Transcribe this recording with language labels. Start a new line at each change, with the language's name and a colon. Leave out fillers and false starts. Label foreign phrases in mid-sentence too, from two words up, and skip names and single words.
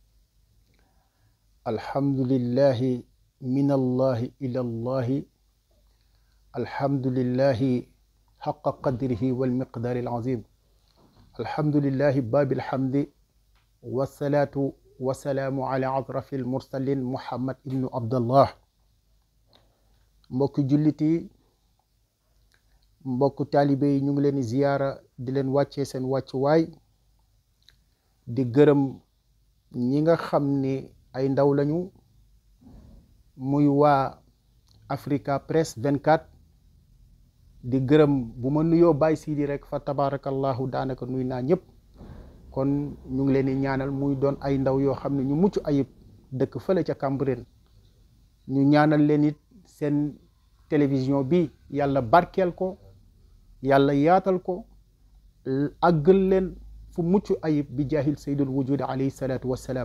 Arabic: الحمد لله من الله إلى الله. الحمد لله حق قدره والمقدار العظيم. الحمد لله باب الحمد والصلاة والسلام على أشرف المرسلين محمد بن عبد الله.
Wolof: mbokk julliti mbokk taalibe yi ñu ngi leen di ziyaara di leen wàccee seen wàccuwaay di gërëm ñi nga xam ni ay ndaw lañu muy waa Africa Press 24 di gërëm bu ma nuyoo Baye Sidi rek fa tabarakallahu daanaka nuy naa ñëpp kon ñu ngi leen di ñaanal muy doon ay ndaw yoo xam ne ñu mucc ayib dëkk fële ca Cambérène ñu ñaanal leen it seen télévision bi yàlla barkeel ko yàlla yaatal ko àggal leen fu mucc ayib bi jaahil
Arabic: سيد الوجود عليه الصلاة والسلام.